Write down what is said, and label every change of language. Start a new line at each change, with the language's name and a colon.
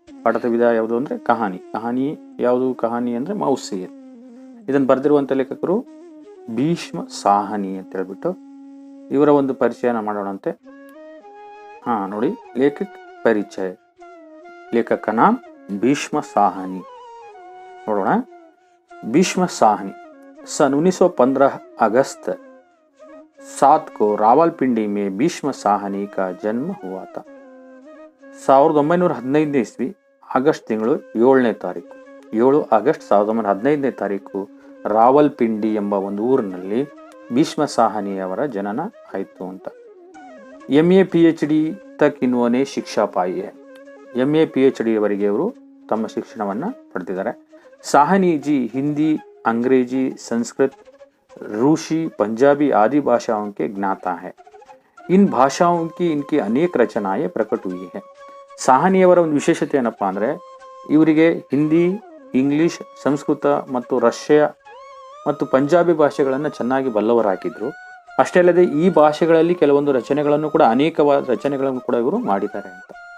Kannada: ಪಾಠದ ವಿಧ ಯಾವುದು ಅಂದರೆ ಕಹಾನಿ ಯಾವುದು? ಕಹಾನಿ ಅಂದರೆ ಮೌಸಿ. ಇದನ್ನು ಬರೆದಿರುವಂಥ ಲೇಖಕರು ಭೀಷ್ಮ ಸಾಹನಿ ಅಂತ ಹೇಳ್ಬಿಟ್ಟು ಇವರ ಒಂದು ಪರಿಚಯನ ಮಾಡೋಣಂತೆ. ನೋಡಿ, ಲೇಖಕ ಪರಿಚಯ. ಲೇಖಕ ನಾಮ ಭೀಷ್ಮ साहनी. ನೋಡೋಣ.
Hindi: भीष्म साहनी सन 1915 अगस्त 7 को रावलपिंडी में भीष्म साहनी का जन्म हुआ था.
Kannada: 1915 ईस्वी ಆಗಸ್ಟ್ ತಿಂಗಳು 7ನೇ ತಾರೀಕು 7 ಆಗಸ್ಟ್ 1915ನೇ ತಾರೀಕು ರಾವಲ್ಪಿಂಡಿ ಎಂಬ ಒಂದು ಊರಿನಲ್ಲಿ ಭೀಷ್ಮ ಸಾಹನಿಯವರ ಜನನ ಆಯಿತು ಅಂತ. MA PhD
Hindi: ತಕ್ ಇನ್ವೋನೆ ಶಿಕ್ಷಾ ಪಾಯಿ ಹೈ.
Kannada: MA PhD ವರೆಗೆ ಅವರು ತಮ್ಮ ಶಿಕ್ಷಣವನ್ನು ಪಡೆದಿದ್ದಾರೆ.
Hindi: साहनी जी हिंदी, अंग्रेजी, संस्कृत, रूसी, पंजाबी आदि भाषाओं के ज्ञाता है. इन भाषाओं की इनकी अनेक रचनाएं प्रकट हुई है.
Kannada: ಸಾಹನಿಯವರ ಒಂದು ವಿಶೇಷತೆ ಏನಪ್ಪಾ ಅಂದರೆ, ಇವರಿಗೆ ಹಿಂದಿ, ಇಂಗ್ಲಿಷ್, ಸಂಸ್ಕೃತ ಮತ್ತು ರಷ್ಯಾ ಮತ್ತು ಪಂಜಾಬಿ ಭಾಷೆಗಳನ್ನು ಚೆನ್ನಾಗಿ ಬಲ್ಲವರಾಗಿದ್ದರು. ಅಷ್ಟೇ ಅಲ್ಲದೆ ಈ ಭಾಷೆಗಳಲ್ಲಿ ಕೆಲವೊಂದು ರಚನೆಗಳನ್ನು ಕೂಡ ಅನೇಕವಾದ ರಚನೆಗಳನ್ನು ಕೂಡ ಇವರು ಮಾಡಿದ್ದಾರೆ ಅಂತ.